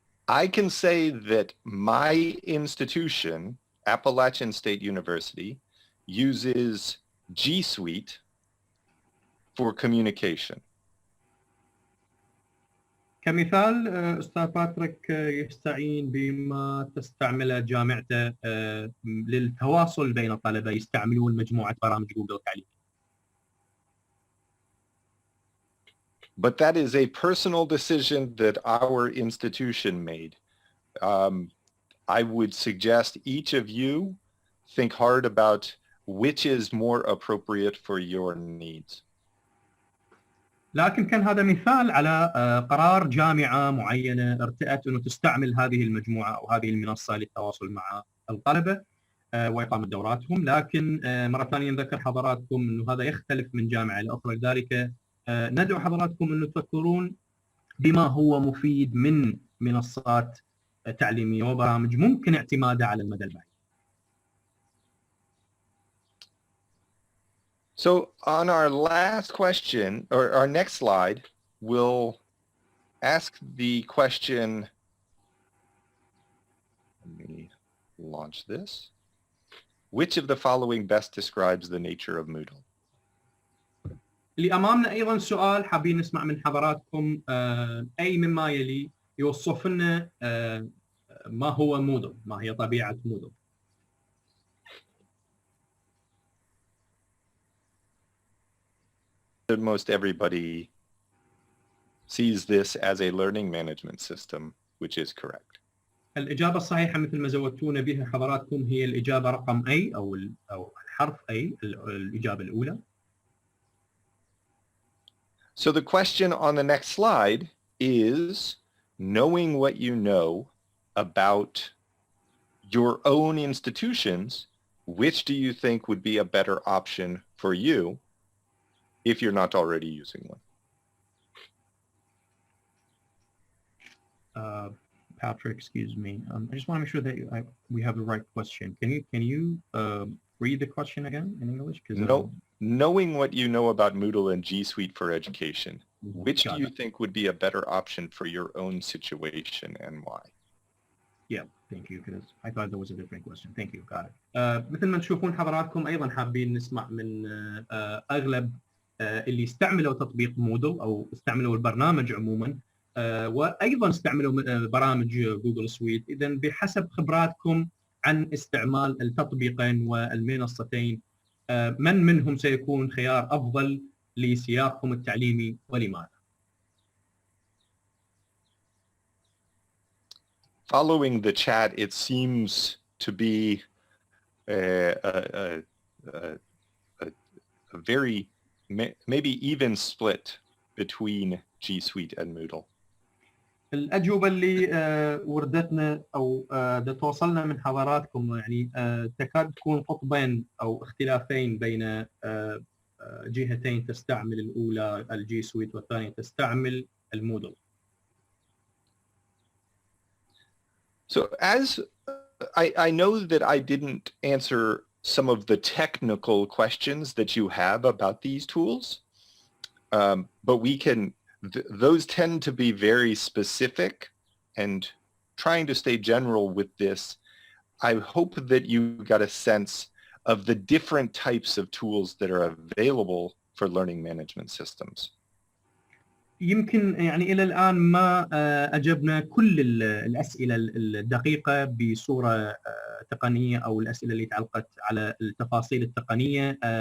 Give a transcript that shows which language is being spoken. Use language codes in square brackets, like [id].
[en] I can say that my institution, Appalachian State University, uses G Suite for communication. [ar] كمثال أستاذ باتريك يستعين بما تستعمله جامعته للتواصل بين الطلبة، يستعملون مجموعة برامج جوجل تعليم. [en] But that is a personal decision that our institution made. I would suggest each of you think hard about which is more appropriate for your needs. [ar] لكن كان هذا مثال على قرار جامعة معينة ارتأت أنه تستعمل هذه المجموعة أو هذه المنصة للتواصل مع الطلبة وإقامة دوراتهم، لكن مرة ثانية نذكر حضراتكم أنه هذا يختلف من جامعة لأخرى، لذلك ندعو حضراتكم أنه تفكرون بما هو مفيد من منصات تعليمية وبرامج ممكن اعتمادها على المدى البعيد. [en] So on our last question, or our next slide, we'll ask the question, let me launch this. Which of the following best describes the nature of Moodle? [ar] اللي أمامنا أيضا سؤال حابين نسمع من حضراتكم أي مما يلي يوصف لنا ما هو مودل، ما هي طبيعة مودل. [en] Most everybody sees this as a learning management system, which is correct. [ar] الإجابة الصحيحة مثل ما زودتونا بها حضراتكم هي الإجابة رقم A أو الحرف A، الإجابة الأولى. [en] So the question on the next slide is, knowing what you know about your own institutions, which do you think would be a better option for you if you're not already using one? Patrick, excuse me. I just want to make sure that we have the right question. Can you read the question again in English? No. Knowing what you know about Moodle and G Suite for Education, which do you think would be a better option for your own situation and why? Yeah, thank you. Because I thought there was a different question. Thank you. Got it. [ar] مثل ما تشوفون حضراتكم أيضا حابين نسمع من أغلب اللي استعملوا تطبيق مودل أو استعملوا البرنامج عموما وأيضا استعملوا برامج جوجل سويت. إذا بحسب خبراتكم عن استعمال التطبيقين والمنصتين من منهم سيكون خيار أفضل لسياقكم التعليمي ولماذا؟ [en] Following the chat, it seems to be a very maybe even split between G Suite and Moodle. [ar] الأجوبة اللي وردتنا أو توصلنا من حضراتكم يعني تكاد تكون قطبين أو اختلافين بين جهتين تستعمل الأولى الجي سويت والثانية تستعمل المودل. [en] So as I know that I didn't answer some of the technical questions that you have about these tools, but we can, those tend to be very specific, and trying to stay general with this, I hope that you got a sense of the different types of tools that are available for learning management systems. [ar] يمكن يعني إلى الآن ما أجبنا كل الأسئلة الدقيقة بصورة تقنية أو الأسئلة اللي تعلقت على التفاصيل التقنية.